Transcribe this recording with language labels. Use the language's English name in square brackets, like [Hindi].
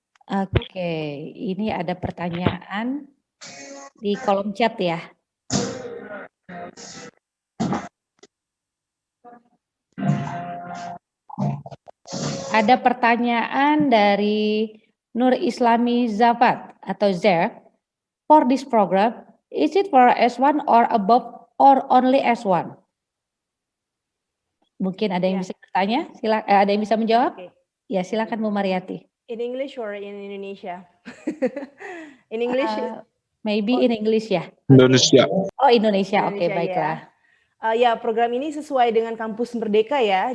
[Indonesian] Oke, ini ada pertanyaan di kolom chat ya. ada pertanyaan dari Nur Islami Zafat atau Zer. [English] For this program, is it for S1 or above or only S1? [Indonesian] Mungkin ada yang bisa bertanya, ada yang bisa menjawab? [English] Okay. [Indonesian] Ya, silakan Bu Mariati. [English] In English or in Indonesia? In English? Maybe in English ya. [Indonesian] Indonesia. Oh, Indonesia. Oke, baiklah. Ya, program ini sesuai dengan Kampus Merdeka ya.